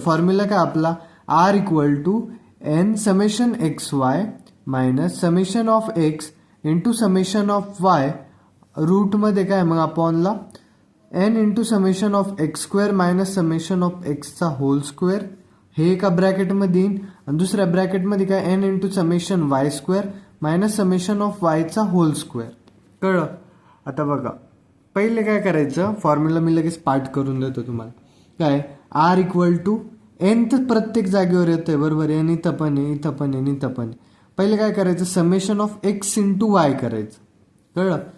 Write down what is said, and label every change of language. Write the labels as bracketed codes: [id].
[mr] Formula काय आपला? [en] R equal to n summation x y minus summation of x into summation of y रूटमध्ये काय मग अपॉनला n into summation of x square minus summation of एक्सचा whole square. [mr] हे एका ब्रॅकेटमध्ये येईन आणि दुसऱ्या ब्रॅकेटमध्ये काय? [en] N into summation y square minus summation of वायचा whole square. [mr] कळलं? आता बघा, पहिले काय करायचं? फॉर्म्युला मी लगेच पाठ करून देतो तुम्हाला. काय? [en] r equal to n [mr] तर प्रत्येक जागेवर येतंय बरोबर. एन इथं पण आहे, इथं पण आहे, इथं पण आहे. पहिले काय करायचं? Summation of x into Y करायचं. कळलं?